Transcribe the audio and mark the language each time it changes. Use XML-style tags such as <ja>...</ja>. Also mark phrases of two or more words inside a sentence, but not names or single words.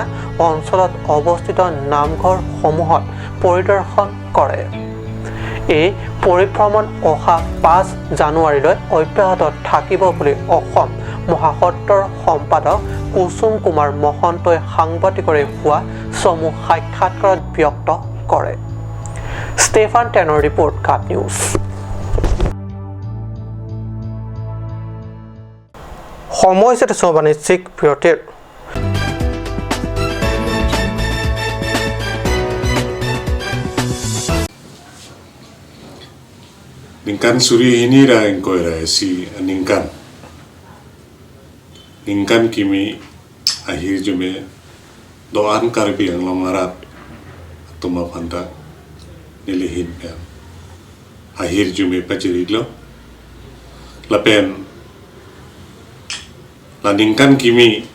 <as>অঞ্চলত অৱস্থিত নামঘৰসমূহত পৰিদৰ্শন কৰে এই পৰিভ্ৰমণ অহা 5 জানুৱাৰীলৈ অব্যাহত থাকিব বুলি অসম মহাসত্ৰৰ সম্পাদক কুসুম কুমাৰ মহন্তই সাংবাদিকৰে হোৱা সমূহ সাক্ষাৎকাৰত ব্যক্ত কৰে ষ্টেফান টেনৰ ৰিপৰ্ট কাট নিউজ সময় হৈছে বাণিজ্যিক বিৰতিৰ</as> <mjw>Ningkan suri ini ra engkoi ra si ningkan kimi akhir jume doan karbi ang longarat tuma phanta nilihin ya akhir jume pachirilo lapen la ningkan kimi</mjw>